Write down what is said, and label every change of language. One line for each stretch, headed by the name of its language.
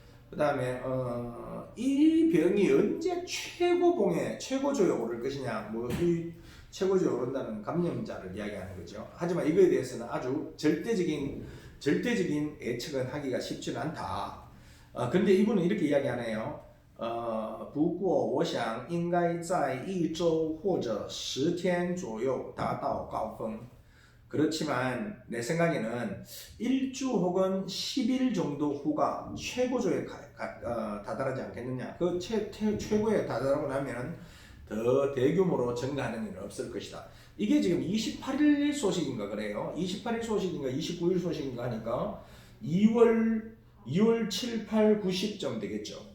Korean: 그 다음에 이 병이 언제 최고조에 오를 것이냐 뭐 이 최고조에 오른다는 감염자를 이야기하는 거죠. 하지만 이거에 대해서는 아주 절대적인 예측은 하기가 쉽지는 않다. 근데 이분은 이렇게 이야기하네요.
Chinese: 不过我想应该在一周或者10天左右达到高峰.
Korean: 그렇지만 내 생각에는 일주 혹은 10일 정도 후가 최고조에 다다르지 않겠느냐. 그 최고에 다다르고 나면 더 대규모로 증가하는 일은 없을 것이다. 이게 지금 28일 소식인가 그래요. 28일 소식인가 29일 소식인가 하니까 2월 7, 8, 9, 10점 되겠죠.